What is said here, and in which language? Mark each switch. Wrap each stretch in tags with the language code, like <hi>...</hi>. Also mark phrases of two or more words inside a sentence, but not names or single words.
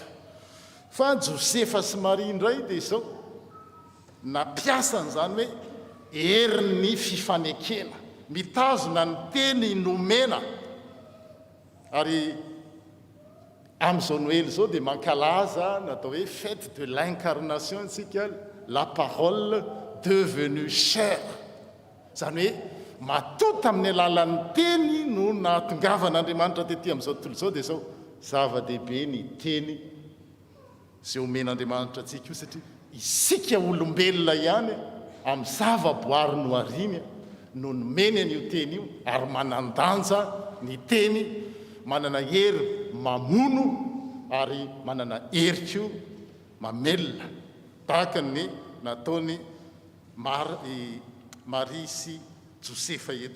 <mg>Fa Josefa sy Maria indray dia izao nampiasany zany hoe herin'ny fifanekena, mitazona ny teny nomena. Ary amin'izao noël zao dia mankalaza natao hoe</mg> <fr>fête de l'incarnation</fr> <mg>antsika,</mg> <fr>la parole devenue chair.</fr> <mg>Zany hoe matota amin'ny alalan'ny teny no nahatongavan'Andriamanitra tetỳ amin'izao tontolo izao dia zao zava-dehibe ny teny izay omen'Andriamanitra antsika io, satria isika olombelona ihany amin'ny zava-boary no ariny no nomeny an'io teny io, ary manandanja ny teny, manana hery mamono ary manana heriko mamelona, tahaka ny nataony Maria sy Josefa eto.</mg>